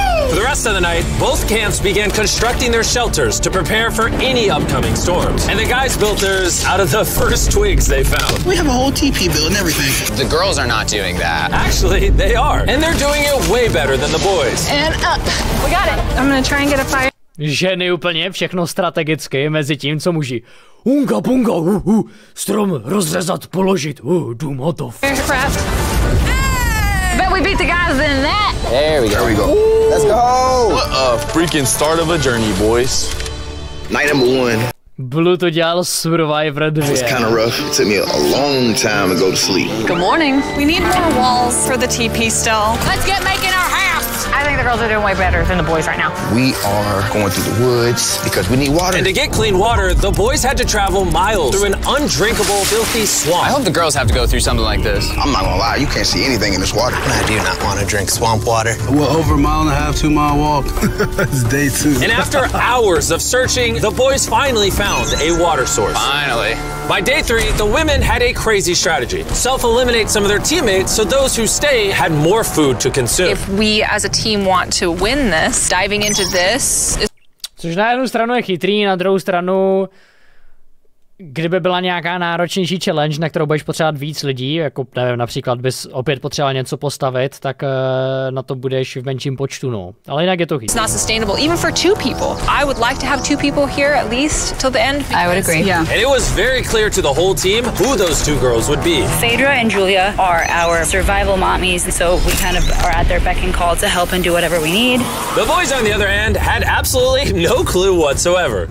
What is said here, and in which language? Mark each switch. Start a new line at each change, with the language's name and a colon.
English: For the rest of the night, both camps began constructing their shelters to prepare for any upcoming storms. And the guys built theirs out of the first twigs they found. We have a whole TP build and everything. The girls are not doing that. Actually, they are. And they're doing it way better than the boys. And up. We got it. I'm gonna try and get a fire.
Czech: Ženy úplně všechno strategicky, mezi tím, co muži. Unga bunga, strom rozřezat, položit, dům hotov.
English: Bet we beat the guys in that. There we go. There we go. Let's go. What a freaking start of a journey, boys. Night number 1.
Czech: Blue to dělal Survivor 2.
English: It's kind of rough. It took me a long time to go to sleep. Good morning. We need more walls for the TP still. Let's get making our house. I think the girls are doing way better than the boys right now. We are going through the woods because we need water. And to get clean water, the boys had to travel miles through an undrinkable, filthy swamp. I hope the girls have to go through something like this. I'm not gonna lie, you can't see anything in this water. I do not want to drink swamp water. Well, over a mile and a half, 2 mile walk. It's day 2. And after hours of searching, the boys finally found a water source. Finally. By day 3, the women had a crazy strategy. Self-eliminate some of their teammates so those who stay had more food to consume. If we as a team want to win this, diving into this is...
Czech: Což na jednu stranu je chytrý, na druhou stranu, kdyby byla nějaká náročnější challenge, na kterou budeš potřebovat víc lidí, jako nevím, například bys opět potřeboval něco postavit, tak na to budeš v menším počtu, no. Ale jinak je to chytrý.
English: It's not sustainable, even for 2 people. I would like to have 2 people here at least till the end. I would agree. Yeah. And it was very clear to the whole team who those 2 girls would be. Phaedra and Julia are our survival mommies, so we kind of are at their beck and call to help and do whatever we need. The boys, on the other hand, had absolutely no clue whatsoever.